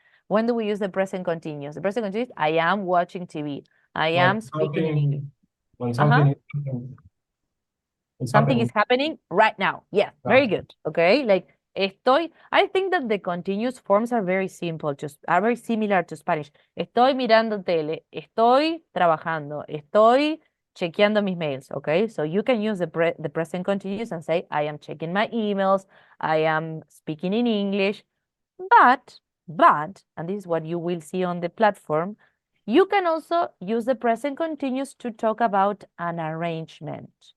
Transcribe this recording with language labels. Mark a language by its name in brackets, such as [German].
[English] When do we use the present continuous? The present continuous, I am watching TV. I am speaking in English. When something is Something is happening. happening right now. Yeah, very good. Okay, like estoy. I think that the continuous forms are very simple, just are very similar to Spanish. [Spanish] Estoy mirando tele. Estoy trabajando. Estoy chequeando mis mails. [English] Okay, so you can use the present continuous and say I am checking my emails. I am speaking in English. But, and this is what you will see on the platform, you can also use the present continuous to talk about an arrangement.